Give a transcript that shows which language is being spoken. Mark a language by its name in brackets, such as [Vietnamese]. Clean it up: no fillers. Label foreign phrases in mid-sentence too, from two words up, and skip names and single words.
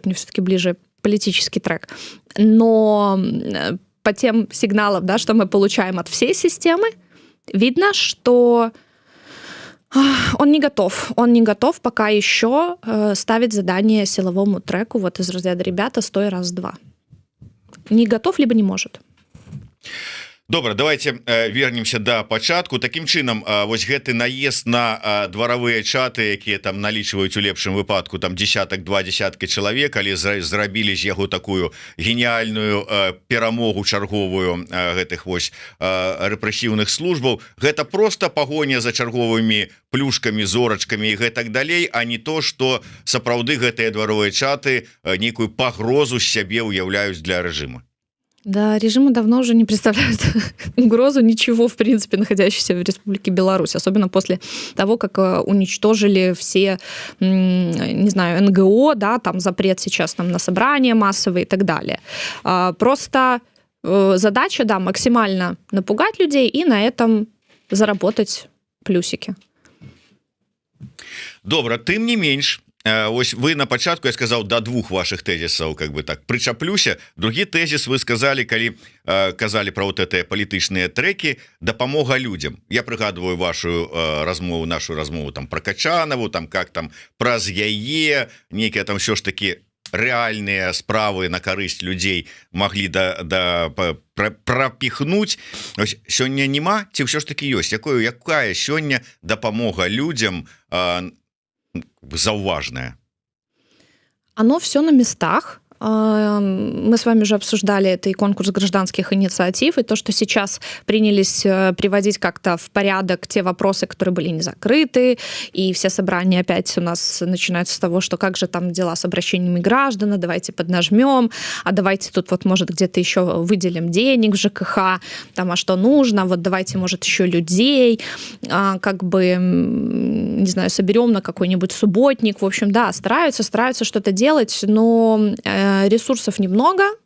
[Russian] Мне все-таки ближе политический трек. Но по тем сигналам, да, что мы получаем от всей системы, видно, что он не готов пока еще ставить задание силовому треку вот из разряда «ребята, стой, раз, два». Не готов, либо не может. [Belarusian] Добра, давайте вернемся да пачатку. Такім чынам, вось гэты наезд на дваравыя чаты, якія там налічваюць у лепшым выпадку там [Russian] два десятка [Belarusian] чалавек, але зрабілі з яго такую геніальную перамогу чарговую гэтых вось рэпрэсіўных службаў. Гэта просто пагоня за чарговымі плюшкамі, зорачкамі і гэтак далей, а не то, што сапраўды гэтыя дваровыя чаты нейкую пагрозу з сябе ўяўляюць для рэжыма. [Russian] Да, режимы давно уже не представляют угрозу ничего, в принципе, находящейся в Республике Беларусь, особенно после того, как уничтожили все, не знаю, НГО, да, там запрет сейчас там на собрания массовые и так далее. Просто задача, да, максимально напугать людей и на этом заработать плюсики. [Belarusian] Добра, тым не менш, ось вы на пачатку, [Russian] я сказал, до двух ваших тезисов, как бы так, [Belarusian] прычаплюся. Другі тезис [Russian] вы сказали, [Belarusian] калі казали про [Russian] вот это [Belarusian] палітычныя треки, дапамога людям. Я прыгадываю вашу размову, нашу размову там про Качанову, там как там праз яе, [Russian] некие там все ж таки [Belarusian] реальные справы на карысць людей могли пропихнуть. Сёння нема, ці ўсё ж таки ёсць? Якая сёння дапамога людям зауважное? [Russian] Оно все на местах. Мы с вами уже обсуждали это и конкурс гражданских инициатив, и то, что сейчас принялись приводить как-то в порядок те вопросы, которые были не закрыты, и все собрания опять у нас начинаются с того, что как же там дела с обращениями граждан, давайте поднажмем, а давайте тут вот, может, где-то еще выделим денег в ЖКХ, там, а что нужно, вот давайте, может, еще людей, как бы, не знаю, соберем на какой-нибудь субботник, в общем, да, стараются что-то делать, но ресурсов немного.